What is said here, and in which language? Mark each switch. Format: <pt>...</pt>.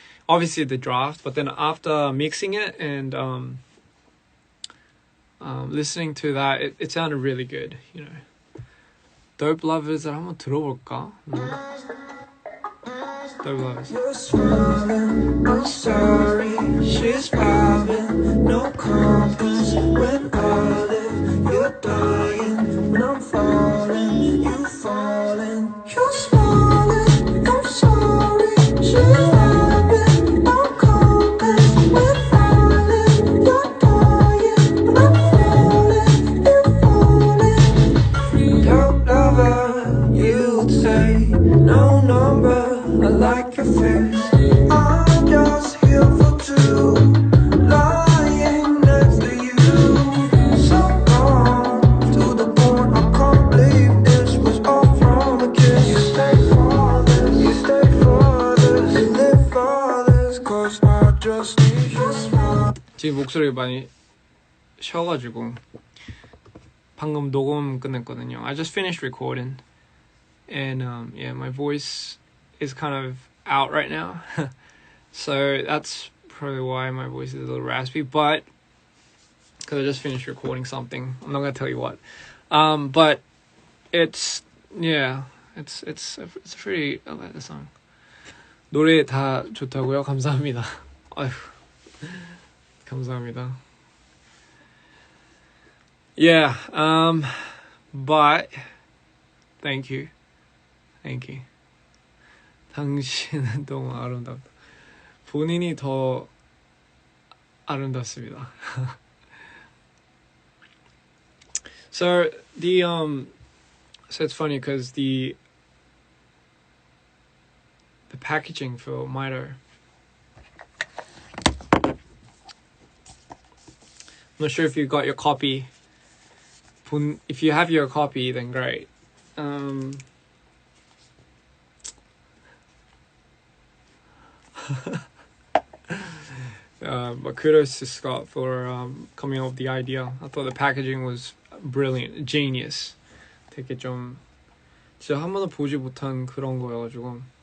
<en>Obviously the draft, but then after mixing it and listening to that, it sounded really good, you know.</en> <ko>Dope Lovers을 한번 들어볼까?</ko> <en>Dope Lovers. You're smiling, I'm sorry. She's vibing, no compass. When I live, you're dying. When I'm falling, you falling. You're smiling, I'm sorry. She's vibing, no compass. When I live, you're dying. When I'm falling, you're falling. Dope lover, you'd say no number. I like your face. I'm just here for two, lying next to you. So gone to the point I can't believe this was all from a kiss. You stay for this, you stay for this, you live for this, 'cause I just need your smile.</en> <ko>지금 목소리가 많이 쉬어가지고 방금 녹음 끝냈거든요.</ko> <en>I just finished recording, and yeah, my voice is kind of out right now. So that's probably why my voice is a little raspy, but because I just finished recording something. I'm not gonna tell you what. But it's yeah, it's a pretty, I like the song.</en> <ko>노래 다 좋다고요? 감사합니다. 아휴, 감사합니다.</ko> <en>Yeah, but thank you.</en> <ko>당신은 너무 아름답다. 본인이 더 아름답습니다.</ko> <en>So so it's funny because the packaging for Mito, I'm not sure if you got your copy. If you have your copy, then great. But kudos to Scott for coming up with the idea. I thought the packaging was brilliant, genius.</en> <ko>되게 좀 진짜 한 번도 보지 못한 그런 거여가지고.</ko>